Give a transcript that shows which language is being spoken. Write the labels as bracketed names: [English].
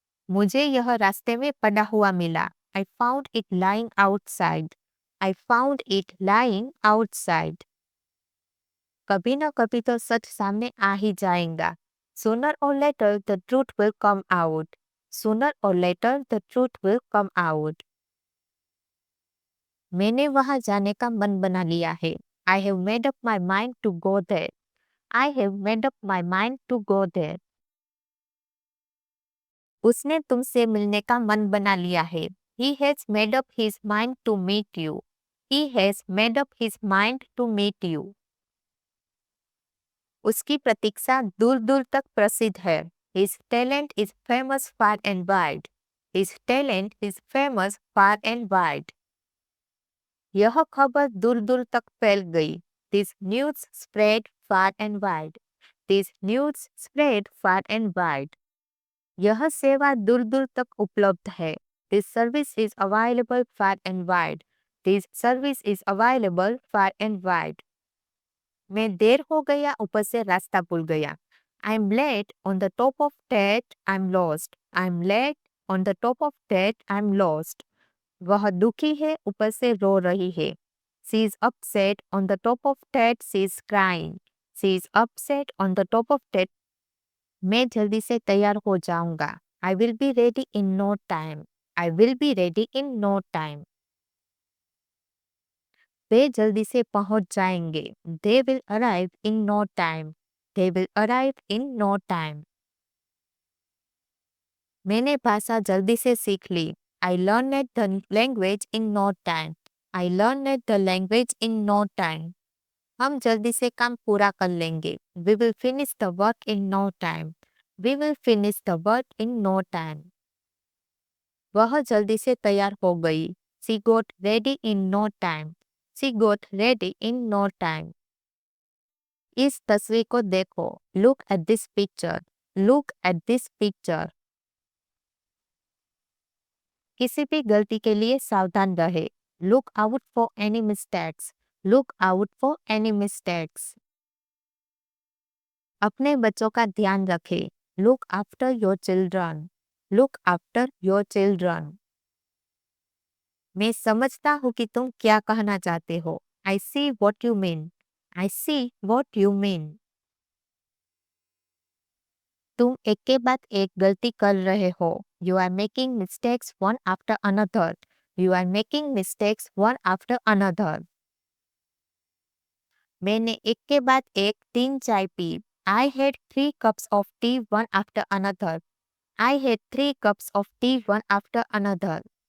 [Hindi] मुझे यह रास्ते में पड़ा हुआ मिला। [English] I found it lying outside. I found it lying outside. [Hindi] कभी न कभी तो सच सामने आ ही जाएगा। [English] Sooner or later the truth will come out. Sooner or later the truth will come out. [Hindi] मैंने वहां जाने का मन बना लिया है। [English] I have made up my mind to go there. I have made up my mind to go there. [Hindi] उसने तुमसे मिलने का मन बना लिया है। [English] He has made up his mind to meet you. He has made up his mind to meet you. [Hindi] उसकी प्रतीक्षा दूर दूर तक प्रसिद्ध है। [English] His talent is famous far and wide. His talent is famous far and wide. [Hindi] यह खबर दूर दूर तक फैल गई। [English] This news spread far and wide. This news spread far and wide. [Hindi] यह सेवा दूर दूर तक उपलब्ध है। [English] This service is available far and wide. This service is available far and wide. [Hindi] मैं देर हो गया ऊपर से रास्ता भूल गया। [English] I'm late on the top of that I'm lost. I'm late on the top of that I'm lost. [Hindi] वह दुखी है ऊपर से रो रही है। [English] She is upset on the top of that she is crying. She is upset on the top of that. [Hindi] मैं जल्दी से तैयार हो जाऊंगा। [English] I will be ready in no time. I will be ready in no time. [Hindi] वे जल्दी से पहुंच जाएंगे। [English] They will arrive in no time. They will arrive in no time. [Hindi] मैंने भाषा जल्दी से सीख ली। [English] I learned the language in no time. I learned the language in no time. [Hindi] हम जल्दी से काम पूरा कर लेंगे। [English] We will finish the work in no time. We will finish the work in no time. [Hindi] वह जल्दी से तैयार हो गई। [English] She got ready in no time. She got ready in no time. [Hindi] इस तस्वीर को देखो। [English] Look at this picture. Look at this picture. [Hindi] किसी भी गलती के लिए सावधान रहे। [English] Look out for any mistakes. Look out for any mistakes. [Hindi] अपने बच्चों का ध्यान रखें। [English] Look after your children. Look after your children. [Hindi] मैं समझता हूँ कि तुम क्या कहना चाहते हो। [English] I see what you mean. I see what you mean. [Hindi] तुम एक के बाद एक गलती कर रहे हो। [English] You are making mistakes one after another. You are making mistakes one after another. [Hindi] मैंने एक के बाद एक 3 चाय P. [English] I had 3 cups of tea one after another. I had 3 cups of tea one after another.